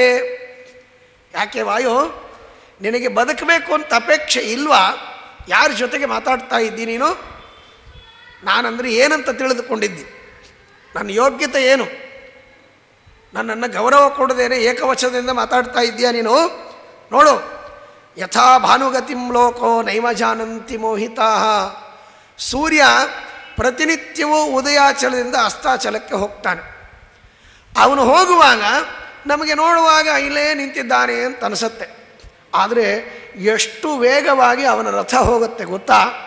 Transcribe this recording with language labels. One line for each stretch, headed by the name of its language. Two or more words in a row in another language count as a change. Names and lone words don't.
Kannada: ಯಾಕೆ ವಾಯು, ನಿನಗೆ ಬದುಕಬೇಕು ಅಂತ ಅಪೇಕ್ಷೆ ಇಲ್ವಾ? ಯಾರ ಜೊತೆಗೆ ಮಾತಾಡ್ತಾ ಇದ್ದಿ ನೀನು? ನಾನಂದರೆ ಏನಂತ ತಿಳಿದುಕೊಂಡಿದ್ದಿ? ನನ್ನ ಯೋಗ್ಯತೆ ಏನು? ನನ್ನನ್ನು ಗೌರವ ಕೊಡದೇನೆ ಏಕವಚನದಿಂದ ಮಾತಾಡ್ತಾ ಇದ್ದೀಯಾ ನೀನು? ನೋಡು,
Sanskrit: ಯಥಾ ಭಾನುಗತಿಂ ಲೋಕೋ ನೈವ ಜಾನಂತಿ ಮೋಹಿತಾ.
Kannada: ಸೂರ್ಯ ಪ್ರತಿನಿತ್ಯವೂ ಉದಯಾಚಲದಿಂದ ಅಸ್ತಾಚಲಕ್ಕೆ ಹೋಗ್ತಾನೆ. ಅವನು ಹೋಗುವಾಗ ನಮಗೆ ನೋಡುವಾಗ ಇಲ್ಲೇ ನಿಂತಿದ್ದಾನೆ ಅಂತ ಅನಿಸುತ್ತೆ. ಆದರೆ ಎಷ್ಟು ವೇಗವಾಗಿ ಅವನ ರಥ ಹೋಗುತ್ತೆ ಗೊತ್ತಾ?